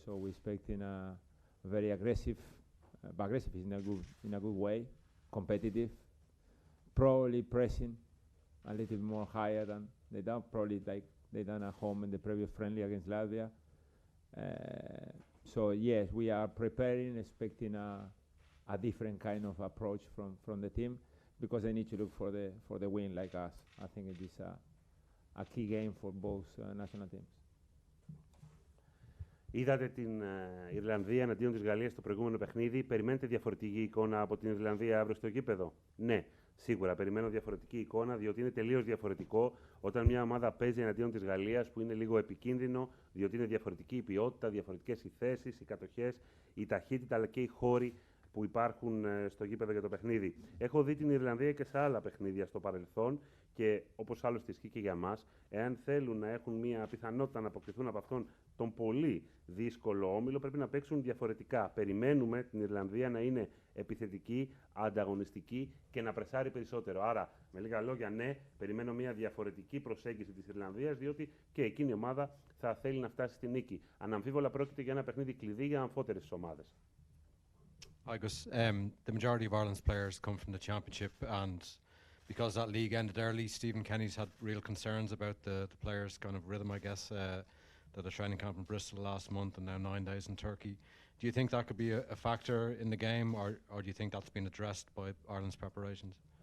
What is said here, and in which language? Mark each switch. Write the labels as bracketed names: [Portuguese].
[English] So we're expecting a very aggressive, but aggressive is in a good way, competitive, probably pressing a little more higher than they done, probably like they done at home in the previous friendly against Latvia. So yes, we are preparing, expecting a different kind of approach from the team, because they need to look for the win like us. I think it is a key game for both national teams. [Greek] Είδατε την Ιρλανδία εναντίον της Γαλλίας στο προηγούμενο παιχνίδι. Περιμένετε διαφορετική εικόνα από την Ιρλανδία αύριο στο γήπεδο? Ναι, σίγουρα περιμένω διαφορετική εικόνα, διότι είναι τελείως διαφορετικό όταν μια ομάδα παίζει εναντίον της Γαλλίας, που είναι λίγο επικίνδυνο, διότι είναι διαφορετική η ποιότητα, διαφορετικές οι θέσεις, οι κατοχές, η ταχύτητα αλλά και οι χώροι που υπάρχουν στο γήπεδο για το παιχνίδι. Έχω δει την Ιρλανδία και σε άλλα παιχνίδια στο παρελθόν και όπως άλλωστε ισχύει και για μας, εάν θέλουν να έχουν μια πιθανότητα να αποκτηθούν από αυτόν τον πολύ δύσκολο όμιλο, πρέπει να παίξουν διαφορετικά. Περιμένουμε την Ιρλανδία να είναι επιθετική, ανταγωνιστική και να πρεσάρει περισσότερο. Άρα, με λίγα λόγια, ναι, περιμένω μια διαφορετική προσέγγιση της Ιρλανδίας, διότι και εκείνη η ομάδα θα θέλει να φτάσει στη νίκη. Αναμφίβολα πρόκειται για ένα παιχνίδι κλειδί για αμφότερες ομάδες. [English] Hi Gus, the majority of Ireland's players come from the Championship, and because that league ended early, Stephen Kenny's had real concerns about the players' kind of rhythm, I guess, that the training camp in Bristol last month and now 9 days in Turkey. Do you think that could be a factor in the game, or do you think that's been addressed by Ireland's preparations?